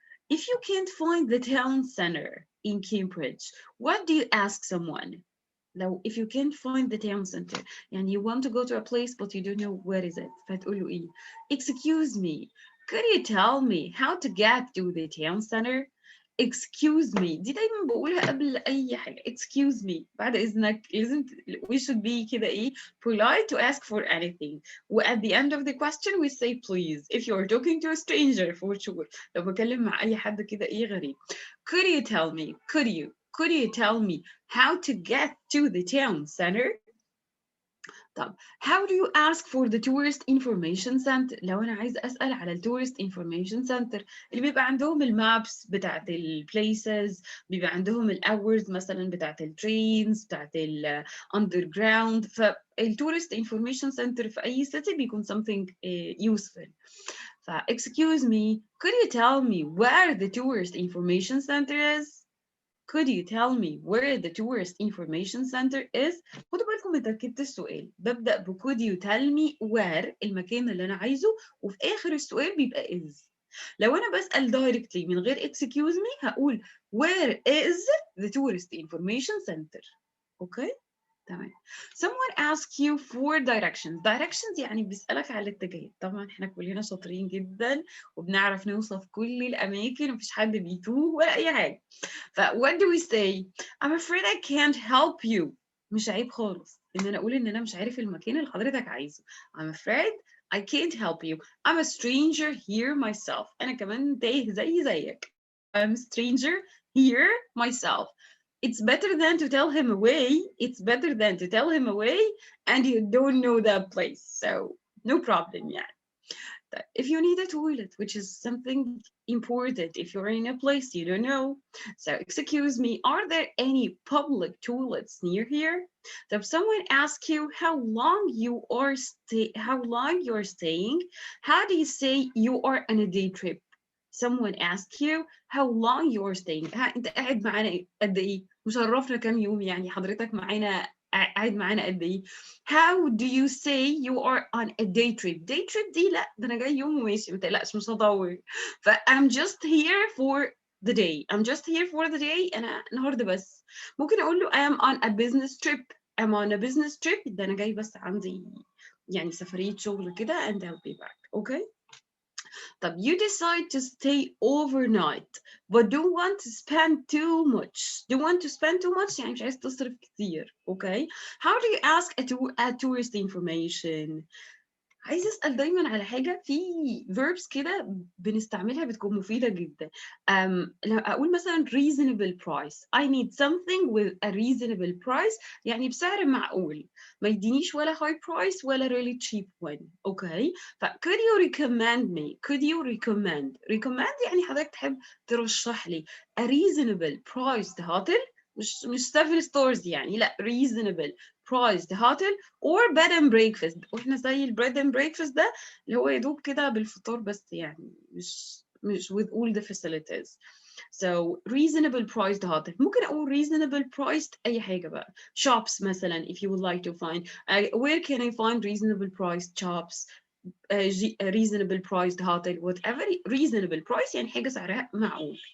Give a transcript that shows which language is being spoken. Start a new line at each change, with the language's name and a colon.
English: If you can't find the town center in Cambridge, what do you ask someone? Now, if you can't find the town center and you want to go to a place but you don't know where is it,
Arabic: فتقولوا إيه?
English: Excuse me, could you tell me how to get to the town center?
Arabic: Excuse me دي دايما بقولها قبل أي حاجة.
English: Excuse me
Arabic: بعد إذنك لازم
English: we should be
Arabic: كده إيه
English: polite to ask for anything. At the end of the question we say please if you are talking to a stranger for sure.
Arabic: لو بكلم مع أي حد كده إيه غريب.
English: Could you tell me how to get to the town center?
Arabic: طب
English: how do you ask for the tourist information center؟
Arabic: لو أنا عايزة أسأل على ال tourist information center اللي بيبقى عندهم المابس بتاعت ال places، بيبقى عندهم ال hours مثلا بتاعت ال trains بتاعت ال underground.
English: فال tourist information center
Arabic: في أي
English: city
Arabic: بيكون
English: something useful. excuse me, could you tell me where the tourist information center is? Could you tell me where the tourist information center is?
Arabic: خدوا بالكم من تركيبة السؤال، ببدأ ب
English: could you tell me where
Arabic: المكان اللي أنا عايزه، وفي آخر السؤال بيبقى is. لو أنا بسأل
English: directly
Arabic: من غير
English: excuse me
Arabic: هقول
English: where is the tourist information center.
Arabic: أوكي؟ تمام.
English: Someone asks you for directions.
Arabic: Directions يعني بيسألك على الاتجاهات. طبعا احنا كلنا شاطرين جدا وبنعرف نوصف كل الأماكن ومفيش حد بيتوه ولا أي حاجة.
English: what do we say? I'm afraid I can't help you.
Arabic: مش عيب خالص إن أنا أقول إن أنا مش عارف المكان اللي حضرتك عايزه.
English: I'm afraid I can't help you. I'm a stranger here myself.
Arabic: أنا كمان تايه زيك.
English: I'm a stranger here myself. It's better than to tell him away. It's better than to tell him away and you don't know that place. So no problem, yeah. If you need a toilet, which is something important, if you're in a place you don't know. So excuse me, are there any public toilets near here? If someone asks you how long you're staying, how do you say you are on a day trip? Someone asks you how long you're staying.
Arabic: انت قاعد معانا قد ايه؟ مشرفنا كام يوم يعني حضرتك معانا قاعد معانا قد ايه؟
English: How do you say you are on a day trip?
Arabic: Day trip دي لا ده انا جاي يوم وماشي ما تقلقش مش هطول.
English: ف I'm just here for the day. I'm just here for the day.
Arabic: انا النهارده بس. ممكن اقول له
English: I am on a business trip. I'm on a business trip.
Arabic: ده انا جاي بس عندي يعني سفرية شغل كده
English: and I'll be back. Okay?
Arabic: طب
English: you decide to stay overnight but don't want to spend too much. Don't want to spend too much
Arabic: يعني مش عايز تصرف كتير.
English: Okay? How do you ask a tourist information?
Arabic: عايز أسأل دايما على حاجة في verbs كده بنستعملها بتكون مفيدة جدا. لو أقول مثلا reasonable price.
English: I need something with a reasonable price
Arabic: يعني بسعر معقول. ما يدينيش ولا
English: high price
Arabic: ولا
English: really cheap one. Okay? ف could you recommend me? Could you recommend
Arabic: يعني حضرتك تحب ترشح لي
English: a reasonable priced hotel
Arabic: مش
English: 7 stars
Arabic: يعني لا
English: reasonable priced hotel or bed and breakfast.
Arabic: واحنا زي البريد
English: and breakfast
Arabic: ده اللي هو يدوب كده بالفطار بس يعني مش
English: with all the facilities. So reasonable priced hotel.
Arabic: ممكن اقول
English: reasonable priced
Arabic: اي حاجة بقى.
English: Shops مثلا if you would like to find where can I find reasonable priced shops? reasonable priced hotel whatever. reasonable price
Arabic: يعني حاجة سعرها معقول.